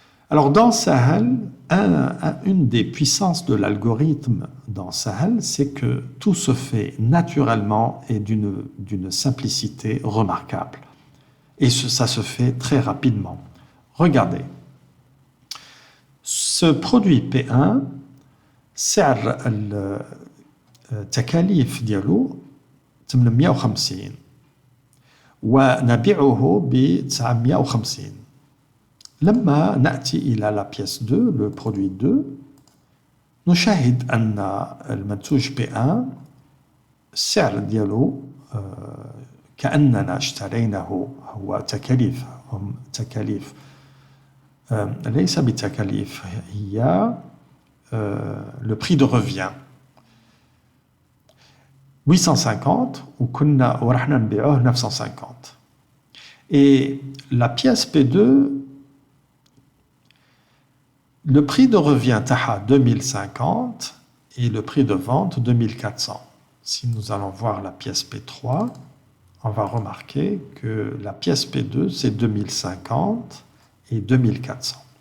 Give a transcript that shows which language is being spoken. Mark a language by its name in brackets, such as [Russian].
[French] Alors, dans Sahel, une des puissances de l'algorithme dans Sahel, c'est que tout se fait naturellement et d'une simplicité remarquable. Et ça se fait très rapidement. Regardez. Ce produit P1, [Arabic] سعر التكاليف ديالو 850 ونبيعه ب 950. لما نأتي إلى [French] la pièce 2, le produit 2, [Arabic] نشاهد أن المنتوج P1 السعر ديالو كأننا اشتريناه هو تكاليف ليس بتكاليف هي [French] le prix de revient [Arabic] 850 ورحنا نبيعوه 950. [French] Et la pièce P2, le prix de revient [Arabic] تاعها [French] 2050 et le prix de vente 2400. Si nous allons voir la pièce P3, on va remarquer que la pièce P2 c'est 2050 et 2400.